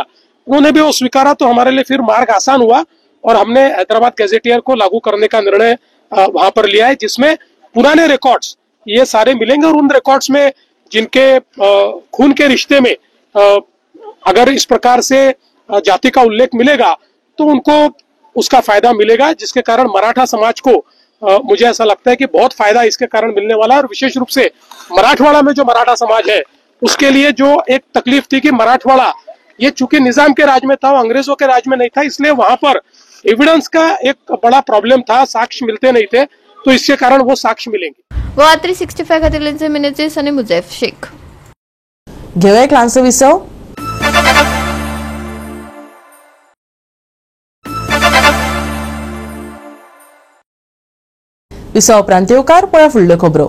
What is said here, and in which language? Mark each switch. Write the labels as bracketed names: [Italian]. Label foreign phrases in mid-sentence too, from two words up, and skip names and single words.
[Hindi] उन्होंने भी वो स्वीकारा, तो हमारे लिए फिर मार्ग आसान हुआ और हमने हैदराबाद गैजेटियर को लागू करने का निर्णय वहां पर लिया है, जिसमें पुराने रिकॉर्ड्स ये सारे मिलेंगे और उन रिकॉर्ड्स में जिनके खून के रिश्ते में अगर इस प्रकार से जाति का उल्लेख मिलेगा तो उनको उसका फायदा मिलेगा, जिसके कारण मराठा समाज को मुझे ऐसा लगता है कि बहुत फायदा इसके कारण मिलने वाला है. और विशेष रूप से मराठवाड़ा में जो मराठा समाज है उसके लिए जो एक तकलीफ थी कि मराठवाड़ा ये चूंकि निजाम के राज में था, अंग्रेजों के राज में नहीं था, इसलिए वहां पर एविडेंस का एक बड़ा प्रॉब्लम था, साक्ष्य मिलते नहीं थे, तो इसके कारण वो साक्ष्य मिलेंगे. [Konkani] गोवा 365 खातीर लेन्से मिनेचे सनी मुजैफ शेख. घेऊया एक ल्हानसो विसव. विसव उपरांत येवकार पळय फुडल्यो खबरो.